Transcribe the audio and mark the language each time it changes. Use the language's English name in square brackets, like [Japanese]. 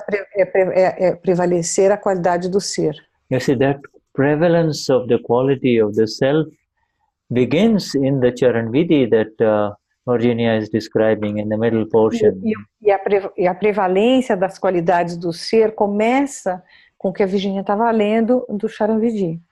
[Portuguese] Isso é prevalecer a qualidade do ser. [English] You see, that prevalence of the quality of the self begins in the Charan Vidhi that Virginia is describing in the middle portion. [Portuguese] E a prevalência das qualidades do ser começa com o que a Virginia estava lendo do Charan Vidhi.